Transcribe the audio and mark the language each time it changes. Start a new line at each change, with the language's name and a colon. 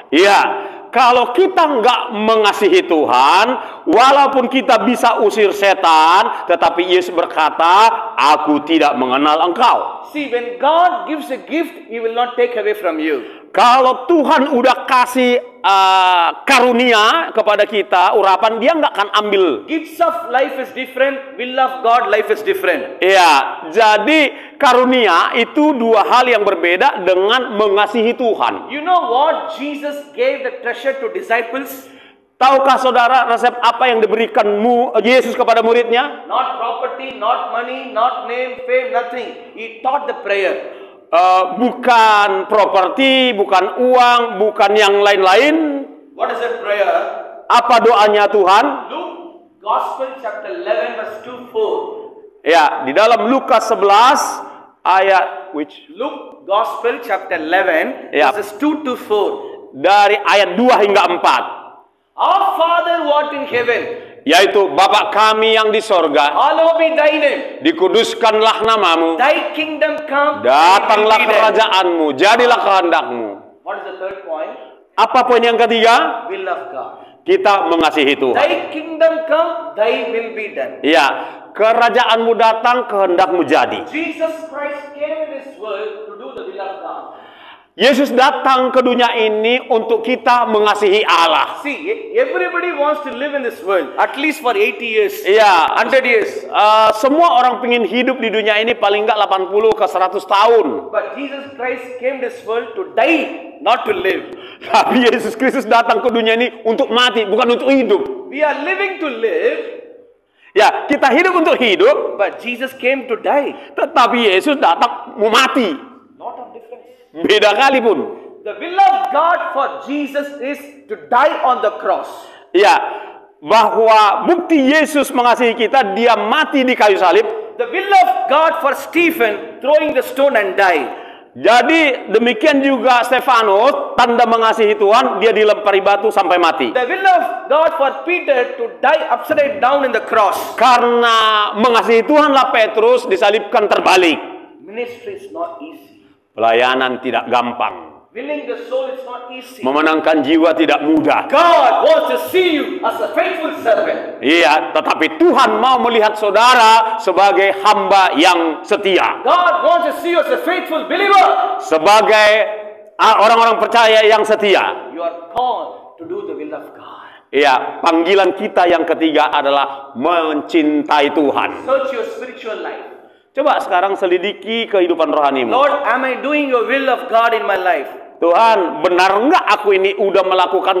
Indonesian: Ya, kalau kita nggak mengasihi Tuhan, walaupun kita bisa usir setan, tetapi Yesus berkata, aku tidak mengenal engkau.
English: See, when God gives a gift, He will not take away from you.
Indonesian: Kalau Tuhan udah kasih karunia kepada kita, urapan, dia nggak akan ambil.
English: Gifts of life is different. Will of God, life is different.
Indonesian: Ya, jadi karunia itu dua hal yang berbeda dengan mengasihi Tuhan.
English: You know what Jesus gave the treasure to disciples?
Indonesian: Tahukah saudara resep apa yang diberikan Yesus kepada muridnya?
English: Not property, not money, not name, fame, nothing. He taught the prayer.
Indonesian: Bukan properti, bukan uang, bukan yang lain-lain.
English: What is that prayer?
Indonesian: Apa doanya Tuhan?
English: Luke Gospel chapter 11 verse 2-4.
Indonesian: Ya, di dalam Lukas 11 ayat
English: Luke Gospel chapter 11
Indonesian: Ya.
English: verses 2-4.
Indonesian: dari ayat 2 hingga 4.
English: Our Father who art in heaven,
Indonesian: Yaitu Bapa kami yang di sorga,
English: hallowed be thy name.
Indonesian: dikuduskanlah namamu,
English: Thy kingdom come.
Indonesian: datanglah
English: thy will be done.
Indonesian: kerajaanmu, jadilah kehendakmu.
English: What is the third point?
Indonesian: Apa poin yang ketiga?
English: Will of God.
Indonesian: Kita mengasihi Tuhan.
English: Thy kingdom come, thy will be done.
Indonesian: Ya, kerajaanmu datang, kehendakmu jadi.
English: Jesus Christ came in this world to do the will of God.
Indonesian: Yesus datang ke dunia ini untuk kita mengasihi Allah.
English: See, everybody wants to live in this world at least for 80 years,
Indonesian: Iya,
English: 100 years.
Indonesian: semua orang ingin hidup di dunia ini paling enggak 80 ke 100 tahun.
English: But Jesus Christ came this world to die, not to live.
Indonesian: Tapi Yesus Kristus datang ke dunia ini untuk mati, bukan untuk hidup.
English: We are living to live,
Indonesian: Ya, kita hidup untuk hidup,
English: but Jesus came to die.
Indonesian: tetapi Yesus datang mau mati.
English: Lot of difference.
Indonesian: Beda kali pun.
English: The will of God for Jesus is to die on the cross.
Indonesian: Ya, bahwa bukti Yesus mengasihi kita, dia mati di kayu salib.
English: The will of God for Stephen throwing the stone and die.
Indonesian: Jadi demikian juga Stefanus, tanda mengasihi Tuhan, dia dilempari batu sampai mati.
English: The will of God for Peter to die upside down in the cross.
Indonesian: Karena mengasihi Tuhanlah Petrus disalibkan terbalik.
English: Ministry is not easy.
Indonesian: Pelayanan tidak gampang.
English: Winning the soul is not easy.
Indonesian: Memenangkan jiwa tidak mudah.
English: God wants to see you as a faithful servant.
Indonesian: Iya, tetapi Tuhan mau melihat saudara sebagai hamba yang setia.
English: God wants to see you as a faithful believer.
Indonesian: Sebagai orang-orang percaya yang setia.
English: You are called to do the will of God.
Indonesian: Iya, panggilan kita yang ketiga adalah mencintai Tuhan.
English: Search your spiritual life.
Indonesian: Coba sekarang selidiki kehidupan rohanimu.
English: Lord, am I doing your will of God in my life?
Indonesian: Tuhan, benar enggak aku ini udah melakukan